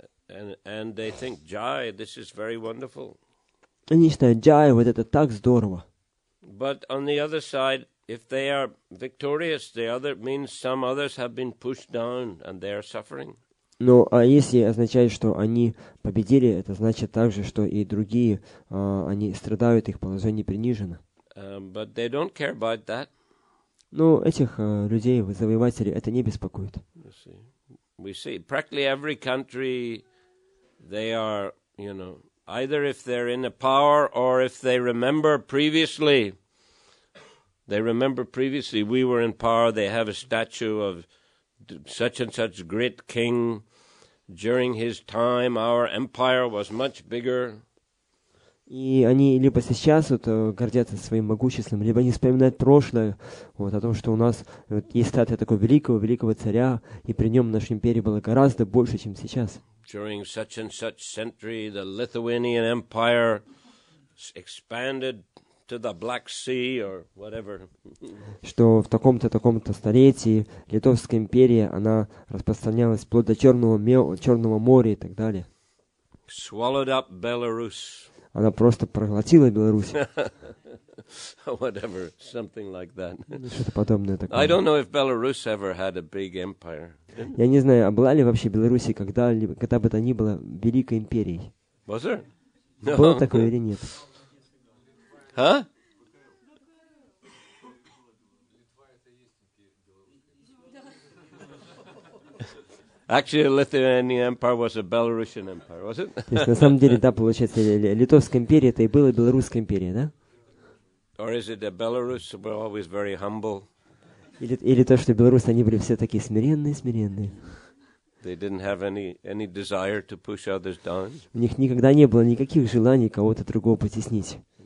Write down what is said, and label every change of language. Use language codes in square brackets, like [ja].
[en] And they think, Jai, this is very wonderful. [ru] Они считают, Джай, вот это так здорово. [en] But on the other side, if they are victorious, means some others have been pushed down and they are suffering. [ru] Ну, а если означает, что они победили, это значит также, что и другие, они страдают, их положение принижено. [en] But they don't care about that. [ru] Но этих людей, завоевателей, это не беспокоит. [en] We see practically every country, they are, either if they're in a power or if they remember previously we were in power, they have a statue of such and such great king, during his time our empire was much bigger. [ru] И они либо сейчас гордятся своим могуществом, либо они вспоминают прошлое, о том, что у нас есть статуя такого великого царя, и при нем наша империя была гораздо больше, чем сейчас. [en] During such and such century, the Lithuanian Empire expanded to the Black Sea or whatever. [ru] Что в таком-то столетии Литовская империя, она распространялась вплоть до Черного моря и так далее. [en] Swallowed up Belarus. [ru] Она просто проглотила Беларусь. [en] Whatever, something like that. [ru] Что-то подобное такое. [en] I don't know if Belarus ever had a big empire. [ru] Я не знаю, а была ли вообще Беларусь когда бы то ни было великой империей? [en] Was there? No. [ru] Было такое или нет? Huh? [en] Actually, the Lithuanian Empire was a Belarusian empire, was it? [ru] То есть, на самом деле, да, получается, Литовская империя, это и была Белорусская империя, да? [en] Or is it that Belarus were always very humble? [ru] Или то, что белорусы, они были все такие смиренные. [en] They didn't have any desire to push others down. [ru] У них никогда не было никаких желаний кого-то другого потеснить.